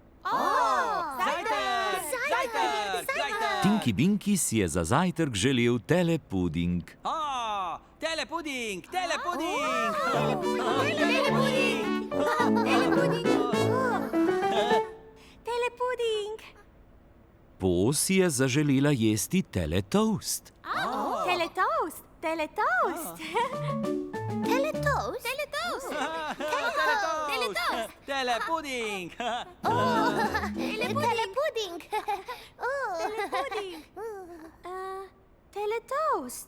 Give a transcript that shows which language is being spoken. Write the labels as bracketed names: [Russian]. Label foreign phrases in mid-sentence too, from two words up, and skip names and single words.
[Slovenian] Tinky Binky si je za zajtrk želel telepuding. Telepuding! Telepuding! Telepuding! Po si je zaželela jesti teletoast. Teletoast! Teletoast! Teletoast? Teletoast! Telepuding! Telepuding! Teletoast!